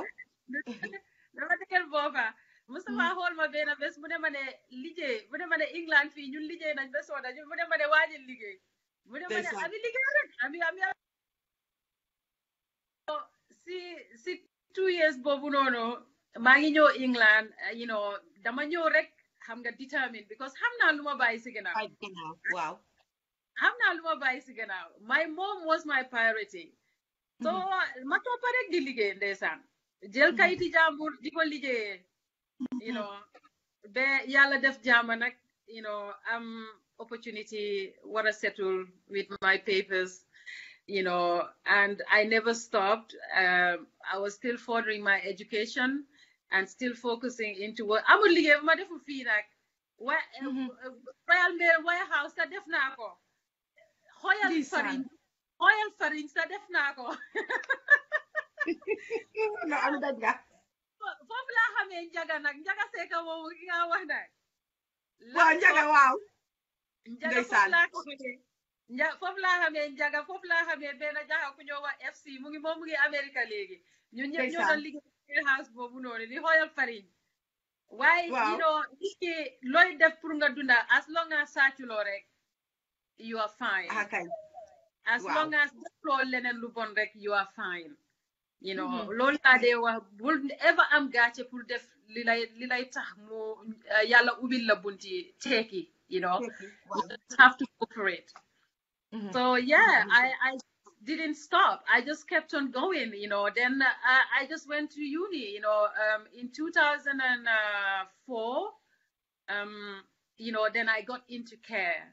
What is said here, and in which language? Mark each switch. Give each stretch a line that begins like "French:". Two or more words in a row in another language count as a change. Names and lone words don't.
Wolof: dama dëggal booba Moustapha xool ma benn bés mu ne ma ne liggéey mu ne ma ne England fii ñun liggéey nañ ba sooda mu ne ma ne waajal liggéey mu ne ma ne Amie liggéey rek Amie si 2 years boobu noonu maa ngi ñëw England,
English: you know,
Wolof: dama ñëw rek xam nga determined because xam naa lu ma bàyyi si gannaaw. Wow. Xam naa lu ma bàyyi si gannaaw.
English: My mom was my priority.
Wolof: So ma toppa rek di liggéey ndeysaan. Jël kayiti jàmbur di ko liggéeyee.
English: You know,
Wolof: be yàlla def jàmm nag,
English: you know, opportunity
Wolof: war a
English: settle with my papers. You know, and I never stopped. I was still furthering my education and still focusing into what I'm only giving my different feedback. Royal Mail Warehouse, I
Wolof: def nako.
English: Royal Farin, I
Wolof: def nako.
English: No, I'm that guy.
Wolof: Fofla xamé njaga nak njaga séka wo nga wax nak. Waaw njaga waaw. Njaga fofla ko xamé. Foofu laa xamee njaga foofu laa xamee benn jaxa ku ñoo wax FC mu ngi America léegi ñun ñëpp ñoo doon liggéey house boobu noonu li Royal Farin waaye
English: you know
Wolof: nit ki looy def pour nga dunda
English: as long as
Wolof: sàcculoo rek
English: you are fine as long as
Wolof: defloo leneen lu bon rek
English: you are fine you know
Wolof: loolu laa dee wax bul ever am gàcce pour def li lay tax mu yàlla ubbil la bunti teeki
English: you know you just have to go for it. So yeah, I didn't stop. I just kept on going, you know. Then I just went to uni, you know, in 2004. You know, then I got into care.